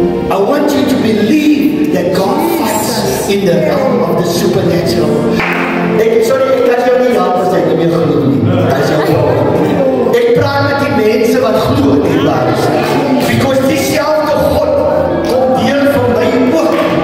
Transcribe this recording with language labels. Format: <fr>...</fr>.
<en>I want you to believe that God fights in the realm of the supernatural.</en> <af>Sorry, ek kan jou nie help as jy nie meer glo nie. As jy ek praat met die mense wat glo nie waar is.</af> <en>Because</en> <af>dieselfde God kom deel van my ook.</af>